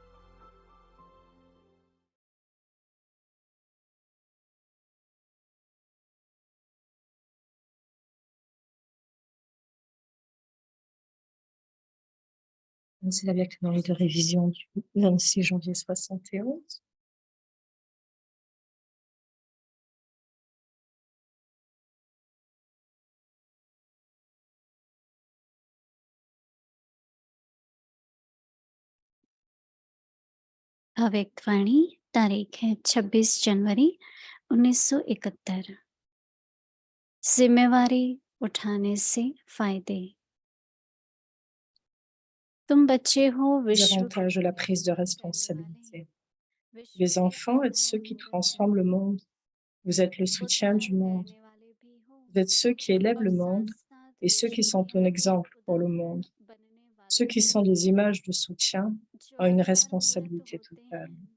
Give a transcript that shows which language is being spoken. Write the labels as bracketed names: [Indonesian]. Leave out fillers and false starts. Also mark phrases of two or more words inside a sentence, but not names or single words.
[French] C'est la Vierge dans de révision du 26 janvier 71. [Hindi] अव्यक्तवाणी तारीख है 26 जनवरी 1971। जिम्मेवारी उठाने से फायदे। तुम बच्चे हो [French] Les [Hindi] विश्व [French] avantages de la prise de responsabilité. Les enfants êtes ceux qui transforment le monde. Vous êtes le soutien du monde. Vous êtes ceux qui élèvent le monde et ceux qui sont un exemple pour le monde. Ceux qui sont des images de soutien ont une responsabilité totale.